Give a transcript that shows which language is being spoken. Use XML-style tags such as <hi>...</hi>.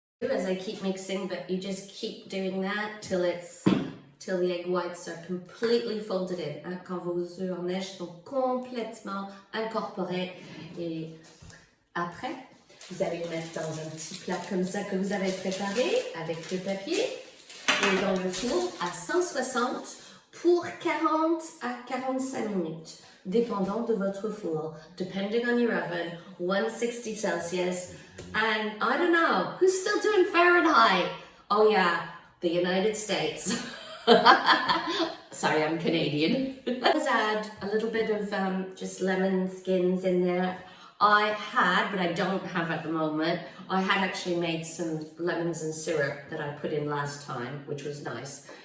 <en>as I keep mixing, but you just keep doing that till the egg whites are completely folded in.</en> <fr>Hein, quand vos œufs en neige sont complètement incorporés. Et après, vous allez le mettre dans un petit plat comme ça que vous avez préparé avec le papier et dans le four à 160 pour 40 à 45 minutes, dépendant de votre four.</fr> <en>Depending on your oven, 160 Celsius. And I don't know, who's still doing Fahrenheit? Oh yeah, the United States. Sorry, I'm Canadian. Let's add a little bit of just lemon skins in there. I had, but I don't have at the moment, I had actually made some lemons and syrup that I put in last time, which was nice.</en>